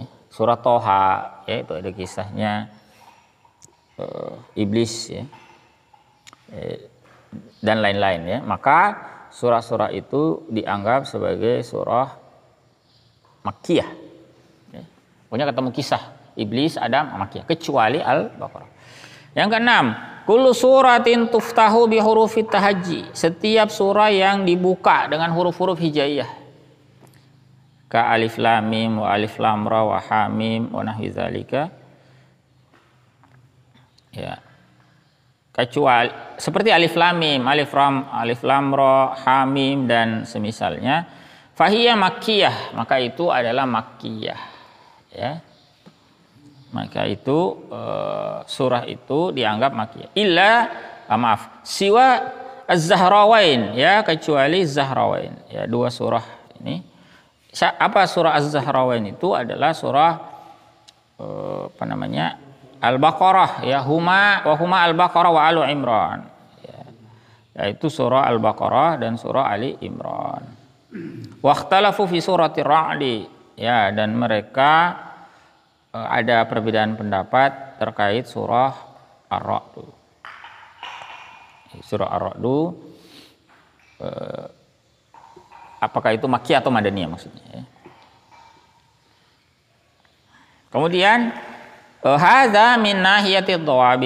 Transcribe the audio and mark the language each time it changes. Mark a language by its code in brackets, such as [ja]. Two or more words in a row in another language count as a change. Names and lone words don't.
[id] Surah Toha ya, itu ada kisahnya Iblis ya, dan lain-lain ya. Maka surah-surah itu dianggap sebagai surah makkiyah ya. Pokoknya ketemu kisah Iblis, Adam, makkiyah, kecuali Al-Baqarah. Yang keenam, [ar] كل سورة تفتح بحروف التهجي. [id] Setiap surah yang dibuka dengan huruf-huruf hijaiyah. [ar] كألف لام ميم وألف لام را وحا ميم ونحو ذلك. [id] Ya. Kecuali seperti [ar] ألف لام ميم، ألف لام را، حا ميم [id] dan semisalnya. [ar] فهي مكية, [id] maka itu adalah makkiyah. Ya. Maka itu surah itu dianggap makkiyah. [ar] سوى الزهراوين [id] ya, kecuali Zahrawain ya, dua surah ini. Apa surah Az-Zahrawain itu adalah surah Al-Baqarah ya, [ar] هما البقرة وآل عمران [id] ya. Yaitu surah Al-Baqarah dan surah Ali Imran. [ar] واختلفوا في سورة الرعد ya, [id] dan mereka ada perbedaan pendapat terkait surah Ar-Ra'd. Surah Ar-Ra'd apakah itu makkiyah atau madaniyah maksudnya ya. [ar] Kemudian هذا من ناحية الضوابط.